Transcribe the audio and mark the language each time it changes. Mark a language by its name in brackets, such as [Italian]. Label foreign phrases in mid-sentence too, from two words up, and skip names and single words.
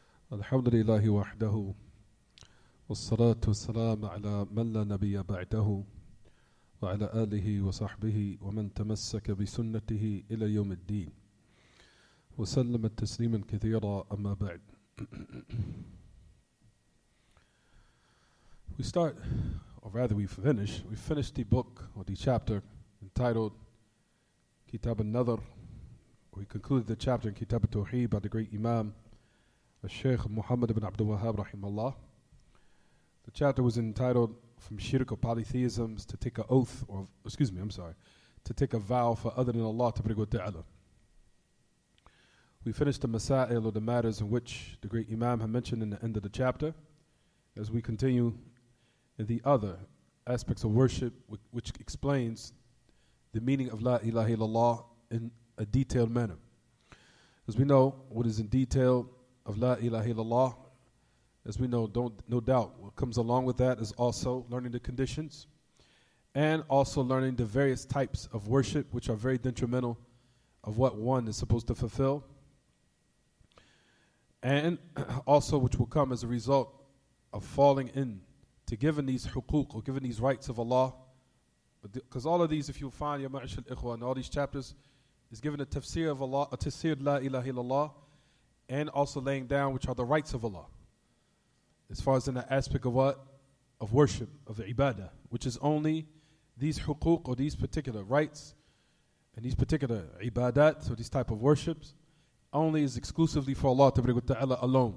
[Arabic] الحمد لله وحده والصلاة والسلام على من لا نبي بعده وعلى آله وصحبه ومن تمسك بسنته إلى يوم الدين وسلم تسليما كثيرا أما بعد. [English] We start, or rather we finished the book or the chapter entitled Kitaab an-Nadhr. We concluded the chapter in Kitaab At-Tawheed by the great Imam Sheikh Muhammad ibn Abdul Wahhab rahimahullah. The chapter was entitled From Shirk or Polytheisms to take an oath, to take a vow for other than [Arabic] الله تعالى. [English] We finished the masail or the matters in which the great Imam had mentioned in the end of the chapter. As we continue in the other aspects of worship, which explains the meaning of [Arabic] لا إله إلا الله [English] in a detailed manner. As we know, what is in detail of [Arabic] لا إله إلا الله, [English] as we know, no doubt, what comes along with that is also learning the conditions and also learning the various types of worship which are very detrimental of what one is supposed to fulfill, and also which will come as a result of falling in to giving these huquq or giving these rights of Allah. Because all of these, if you find, [Arabic] يا معشر الإخوة, [English] in all these chapters, is given a tafsir of Allah, a [Arabic] تفسير لا إله إلا الله, [English] and also laying down which are the rights of Allah. As far as in the aspect of what? Of worship, of the ibadah, which is only these huquq or these particular rights and these particular ibadat, so these type of worships, only is exclusively for [Arabic] الله تعالى [English] alone.